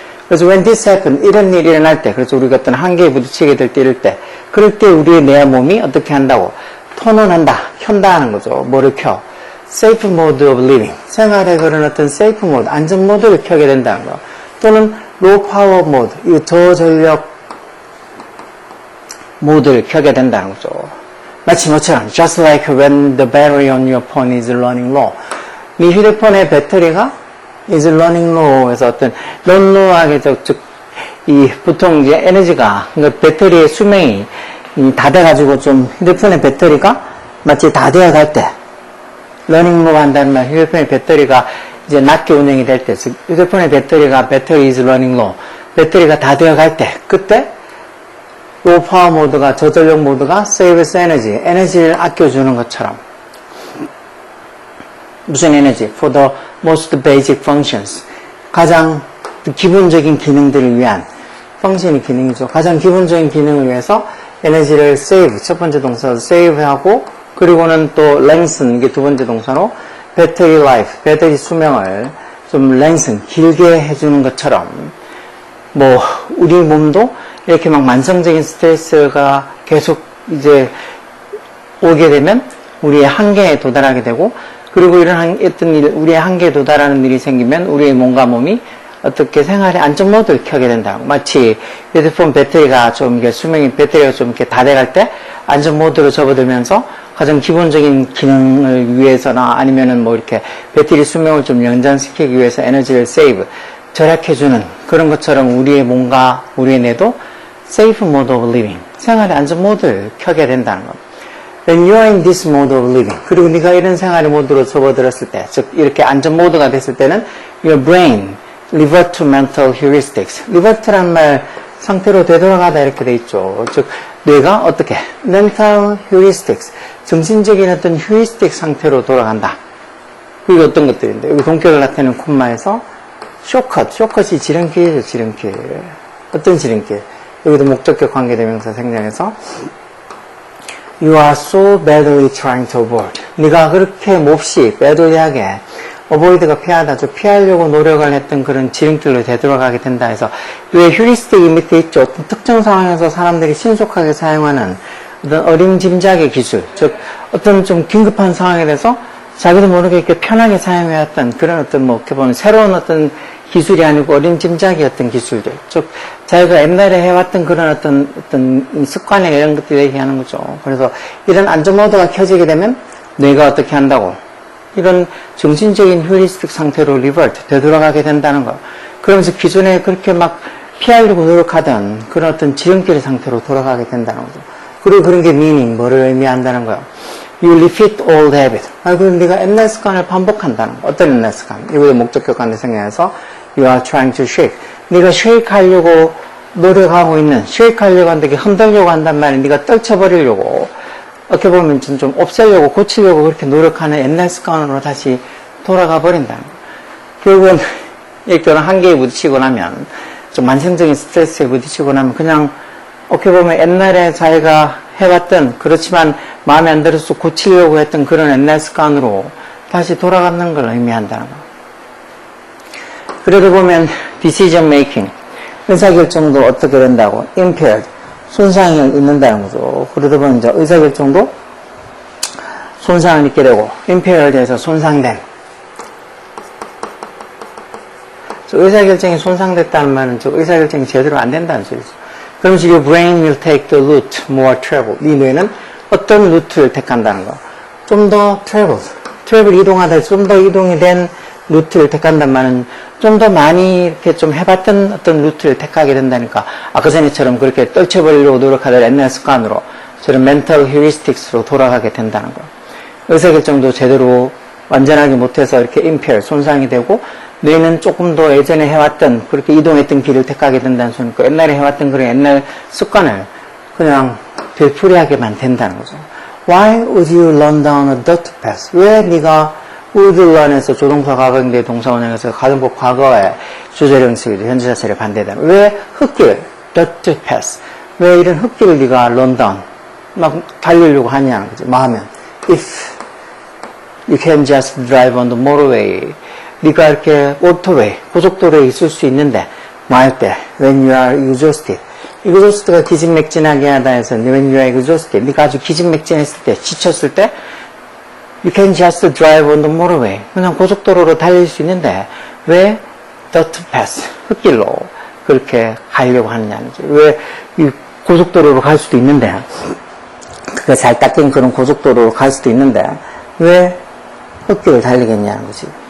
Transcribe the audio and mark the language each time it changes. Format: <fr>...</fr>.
<ko>그래서</ko> <en>when this happen,</en> <ko>이런 일이 일어날 때, 그래서 우리가 어떤 한계에 부딪히게 될 때, 그럴 때 우리의 내 몸이 어떻게 한다고? 턴온한다, 켠다 하는 거죠. 뭐를 켜?</ko> <en>safe mode of living.</en> <ko>생활의 그런 어떤 safe mode, 안전 모드를 켜게 된다는 거. 또는 low power mode, 이 저전력 모드를 켜게 된다는 거죠. 마치 뭐처럼</ko> <en>just like when the battery on your phone is running low.</en> <ko>네 휴대폰의 배터리가</ko> <en>is running low</en> <ko>해서 어떤 런로하게 이 보통 이제 에너지가 그러니까 배터리의 수명이 다 돼가지고 좀 휴대폰의 배터리가 마치 다 되어갈 때 running low 한다는 말 휴대폰의 배터리가 이제 낮게 운영이 될 때 휴대폰의 배터리가</ko> <en>battery is running low</en> <ko>배터리가 다 되어갈 때 그때 low power 모드가 저전력 모드가</ko> <en>saves energy</en> <ko>에너지를 아껴주는 것처럼 무슨 에너지?</ko> <en>For the most basic functions.</en> <ko>가장 기본적인 기능들을 위한 펑션이 기능이죠. 가장 기본적인 기능을 위해서 에너지를 save, 첫 번째 동사로 save하고 그리고는 또 lengthen, 이게 두 번째 동사로 battery life, 배터리 수명을 좀 lengthen, 길게 해주는 것처럼 뭐 우리 몸도 이렇게 막 만성적인 스트레스가 계속 이제 오게 되면 우리의 한계에 도달하게 되고 그리고 이런 어떤 일, 우리의 한계에 도달하는 일이 생기면 우리의 몸과 몸이 어떻게 생활의 안전 모드를 켜게 된다고. 마치 휴대폰 배터리가 좀 이게 배터리가 좀 이렇게 다 돼갈 때 안전 모드로 접어들면서 가장 기본적인 기능을 위해서나 아니면은 뭐 이렇게 배터리 수명을 좀 연장시키기 위해서 에너지를 세이브, 절약해주는 그런 것처럼 우리의 몸과 우리의 뇌도 safe mode of living, 생활의 안전 모드를 켜게 된다는 겁니다.</ko> <en>When you are in this mode of living,</en> <ko>그리고 네가 이런 생활의 모드로 접어들었을 때, 즉 이렇게 안전 모드가 됐을 때는</ko> <en>your brain revert to mental heuristics.</en> <ko>revert란 말 상태로 되돌아가다 이렇게 돼 있죠. 즉 뇌가 어떻게 mental heuristics, 정신적인 어떤 heuristic 상태로 돌아간다. 그게 어떤 것들인데 여기 동격을 나타내는 콤마에서 shortcut이 지름길이죠. 지름길. 어떤 지름길? 여기도 목적격 관계대명사 생략해서</ko> <en>You are so badly trying to avoid.</en> <ko>네가 그렇게 몹시 badly하게 avoid가 피하다, 피하려고 노력을 했던 그런 지름길로 되돌아가게 된다 해서 왜 휴리스틱이 밑에 있죠. 어떤 특정 상황에서 사람들이 신속하게 사용하는 어떤 어림짐작의 기술, 즉 어떤 좀 긴급한 상황에 대해서 자기도 모르게 이렇게 편하게 사용해왔던 그런 어떤 뭐 이렇게 보면 새로운 어떤 기술이 아니고 어림짐작이었던 기술들, 즉 자기가 옛날에 해왔던 그런 어떤 습관이나 이런 것들 얘기하는 거죠. 그래서 이런 안전 모드가 켜지게 되면 뇌가 어떻게 한다고? 이런 정신적인 휴리스틱 상태로 리버트, 되돌아가게 된다는 거. 그러면서 기존에 그렇게 막 피하려고 노력하던 그런 어떤 지름길 상태로 돌아가게 된다는 거죠. 그리고 그런 게 meaning, 뭐를 의미한다는 거예요.</ko> <en>You repeat old habit.</en> <ko>그럼 네가 옛날 습관을 반복한다는 거. 어떤 옛날 습관? 이거의 목적격관을 생각해서</ko> <en>you are trying to shake.</en> <ko>네가 shake 하려고 노력하고 있는, shake 하려고 한다, 흔들려고 한단 말이야. 네가 떨쳐버리려고, 어떻게 보면 좀 없애려고, 고치려고 그렇게 노력하는 옛날 습관으로 다시 돌아가 버린다는 거. 결국은 이런 한계에 부딪히고 나면, 좀 만성적인 스트레스에 부딪히고 나면 그냥 어떻게 보면 옛날에 자기가 해왔던, 그렇지만 마음에 안 들어서 고치려고 했던 그런 옛날 습관으로 다시 돌아가는 걸 의미한다는 거. 그러다 보면 decision making, 의사결정도 어떻게 된다고? impaired, 손상이 있는다는 거죠. 그러다 보면 이제 의사결정도 손상을 입게 되고, impaired에서 손상된. 의사결정이 손상됐다는 말은 저 의사결정이 제대로 안 된다는 소리죠. 그러면서</ko> <en>your brain will take the route more travel.</en> <ko>네 뇌는 어떤 루트를 택한다는 거. 좀 더 travel 이동하다 좀 더 이동이 된 루트를 택한단 말은 좀 더 많이 이렇게 좀 해봤던 어떤 루트를 택하게 된다니까. 아까 전에처럼 그렇게 떨쳐버리려고 노력하던 옛날 습관으로 저런 mental heuristics로 돌아가게 된다는 거. 의사결정도 제대로 완전하게 못해서 이렇게 impaired, 손상이 되고 뇌는 조금 더 예전에 해왔던 그렇게 이동했던 길을 택하게 된다는 소리니까 옛날에 해왔던 그런 옛날 습관을 그냥 되풀이하게만 된다는 거죠.</ko> <en>Why would you run down a dirt path?</en> <ko>왜 네가 would run에서 조동사 과거인데 동사 원형에서 가정법 과거에 주제령 쓰기도 현재 자체를 반대다. 왜 흙길, dirt path? 왜 이런 흙길을 네가 run down, 막 달리려고 하냐는 거죠. 뭐 하면</ko> <en>if you can just drive on the motorway.</en> <ko>네가 이렇게 오토웨이, 고속도로에 있을 수 있는데 뭐 할 때</ko> <en>when you are exhausted.</en> <ko>exhausted가 기진맥진하게 하다 해서</ko> <en>when you are exhausted.</en> <ko>네가 아주 기진맥진했을 때, 지쳤을 때</ko> <en>you can just drive on the motorway.</en> <ko>그냥 고속도로로 달릴 수 있는데 왜 dirt path, 흙길로 그렇게 가려고 하느냐는 거죠. 왜 이 고속도로로 갈 수도 있는데 그거 잘 닦인 그런 고속도로로 갈 수도 있는데 왜 흙길을 달리겠냐는 거지.</ko>